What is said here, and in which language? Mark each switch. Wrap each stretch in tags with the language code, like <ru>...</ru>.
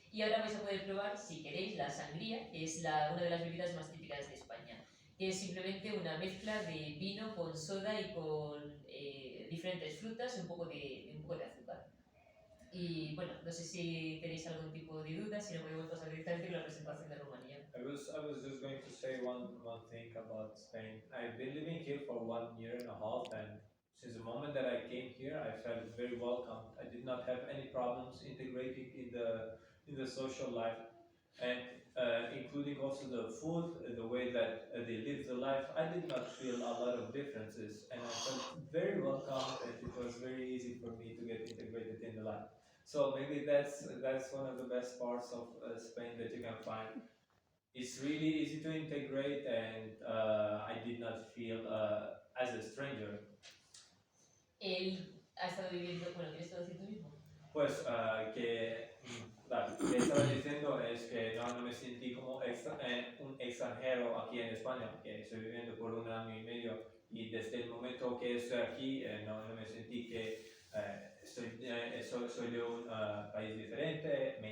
<es>Y ahora vais a poder probar, si queréis, la sangría, que es una de las bebidas más típicas de España, que es simplemente una mezcla de vino con soda y con diferentes frutas y un poco de azúcar. Y bueno, no sé si tenéis algún tipo de duda, si no podemos pasar directamente con la presentación de Rumanía.</es> <en>I was just going to say one thing about Spain. I've been living here for 1 year and a half, and since the moment that I came here, I felt very welcomed. I did not have any problems integrating in the social life, and including also the food, the way that they live the life. I did not feel a lot of differences, and I felt very welcomed, and it was very easy for me to get integrated in the life. So maybe that's one of the best parts of Spain that you can find. It's really easy to integrate, and I did not feel as a stranger.</en> <es>Él ha estado viviendo, bueno, ¿quieres decir tú mismo? Pues lo que estaba diciendo es que no me sentí como un extranjero aquí en España, que estoy viviendo por 1 año y medio, y desde el momento que estoy aquí no me sentí que soy de un país diferente.</es>